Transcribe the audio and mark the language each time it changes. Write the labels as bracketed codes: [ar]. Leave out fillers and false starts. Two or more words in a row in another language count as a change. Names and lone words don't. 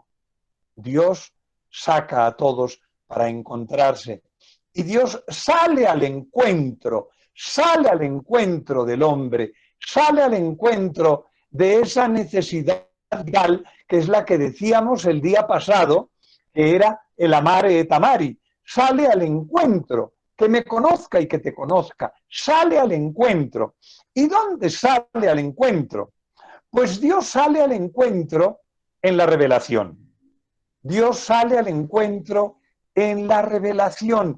[es] Dios saca a todos para encontrarse. Y Dios sale al encuentro del hombre, sale al encuentro de esa necesidad vital que es la que decíamos el día pasado, que era el [la] amare et amari. [es] Sale al encuentro, que me conozca y que te conozca. Sale al encuentro. ¿Y dónde sale al encuentro? Pues Dios sale al encuentro en la revelación. Dios sale al encuentro en la revelación.